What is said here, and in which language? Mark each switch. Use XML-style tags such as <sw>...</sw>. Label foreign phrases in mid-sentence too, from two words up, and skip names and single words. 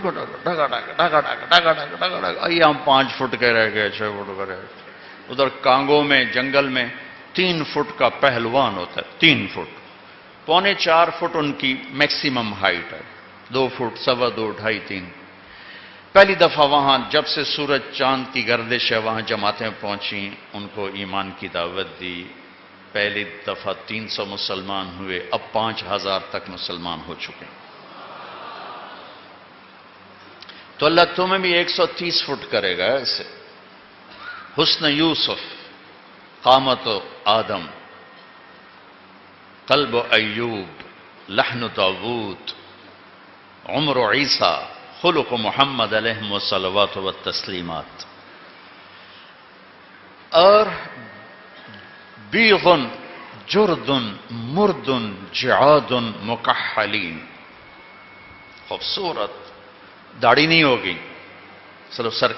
<ur>آئیے ہم 5 فٹ کے رہ گئے 6 فٹ کے رہ گئے ادھر کانگو میں جنگل میں 3 فٹ کا پہلوان ہوتا ہے 3 فٹ 3.25 فٹ ان کی</ur> <en>maximum height</en> <ur>ہے 2 فٹ 2.25 2.5 3 پہلی دفعہ وہاں جب سے سورج چاند کی گردش ہے وہاں جماعتیں پہنچیں ان کو ایمان کی دعوت دی پہلی دفعہ 300 مسلمان ہوئے اب 5,000 تک مسلمان ہو چکے تو اللہ تمہیں بھی 130 فٹ کرے گا ایسے حسن یوسف قامت آدم قلب ایوب لحن داوود عمر عیسیٰ خلق محمد</ur> <ar>علیہ الصلوات والتسلیمات</ar> <ur>اور</ur> <ar>بیغ جرد مرد جعاد مکحلین</ar> <ur>خوبصورت داڑھی نہیں ہوگی صرف سر</ur>